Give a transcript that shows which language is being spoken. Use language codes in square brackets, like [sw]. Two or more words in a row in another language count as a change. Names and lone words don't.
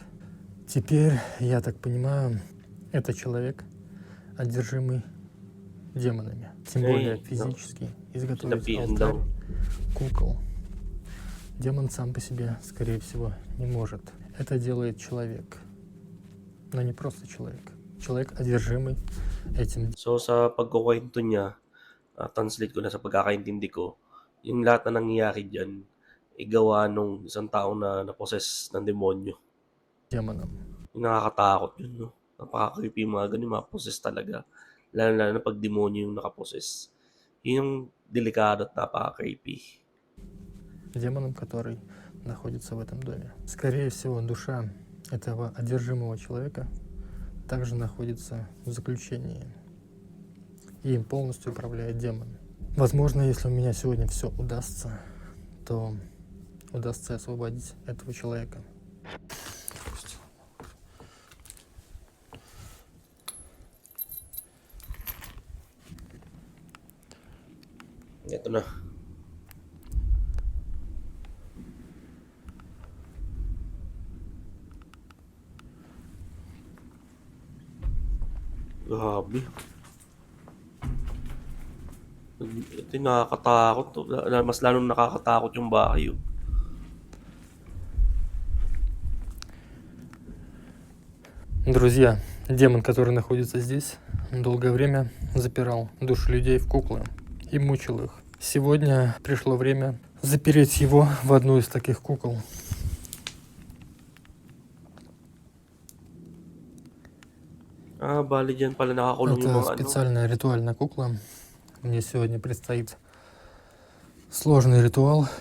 [ru] Теперь, я так понимаю, это человек, одержимый демонами. Тем более физически изготовить [tl] Sinapian [ru] алтарь [tl] daw. [ru] кукол демон сам по себе, скорее всего, не может. Это делает человек, но не просто человек. Человек, одержимый этим. [tl] So sa pagkukwento niya, translate ko na sa pagkakaintindi ko, yung lahat na nangyayari dyan, gawa nung isang tao na naposes ng demonyo. [ru] Демоном. [tl] Yung nakakatakot yun, no? Napaka-creepy yung mga ganun, maposes talaga. Lalo na pag demonyo yung nakaposes. Yun yung delikado at napaka-creepy. [ru] Демоном, который находится в этом доме. Скорее всего, душа этого одержимого человека также находится в заключении. И им полностью управляет демон. Возможно, если у меня сегодня все удастся, то удастся освободить этого человека. [tl] Ito na. Grabe. Ito yung nakakatakot. Mas lalong nakakatakot yung bahay. [ru] Друзья, демон, который находится здесь, долгое время запирал души людей в куклы и мучил их. Сегодня пришло время запереть его в одну из таких кукол. [tl] Bali dyan pala nakakulong yung [ru] Это [tl] mga [ru] специальная ритуальная кукла. Мне сегодня предстоит сложный ритуал.